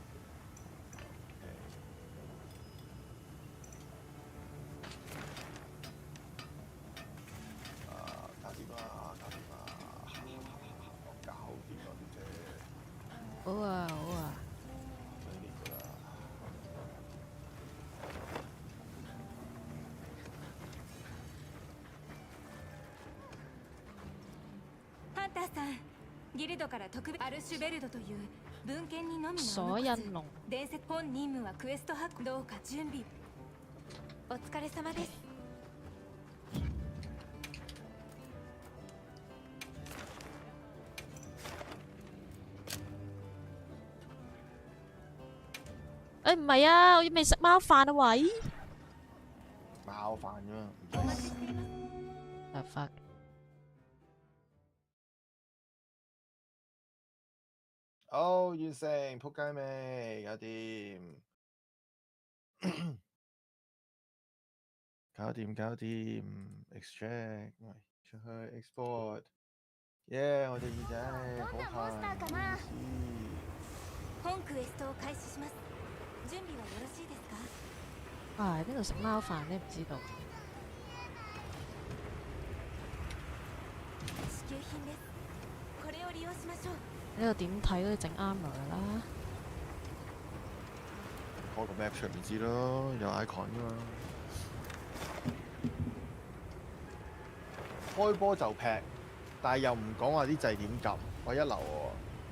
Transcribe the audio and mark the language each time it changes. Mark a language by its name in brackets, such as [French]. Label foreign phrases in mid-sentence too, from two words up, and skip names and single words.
[Cantonese] 搞掂啦，搞掂啦，我搞掂咗啲啫，好啊好啊！俾你㗎啦。 [Japanese] ハンターさん、ギルドから特別アルシュベルドという文献にのみの鎖印龍伝説本任務はクエスト発行どうか準備お疲れ様です。 [Cantonese] 誒唔係啊，我未食貓飯啊喂！貓飯啫嘛，唔 [Japanese] お待 [Cantonese] 使 [Japanese] ちしています。 [Cantonese] 啊 fuck！好完成，仆街未？搞掂，搞掂，搞掂，extract，喂，出去 export，耶！我隻耳仔好痕， [Japanese] 本クエストを開始します。準備はよろしいですか？ [Cantonese] 啊喺邊度食貓飯呢？唔知道。 [Japanese] 支給品です。これを利用しましょう。 [Cantonese] 呢度點睇都整 armor 啦。開個 map 出嚟咪知咯，有 icon 噶嘛。開波就劈，但係又唔講話啲掣點撳，我一流喎。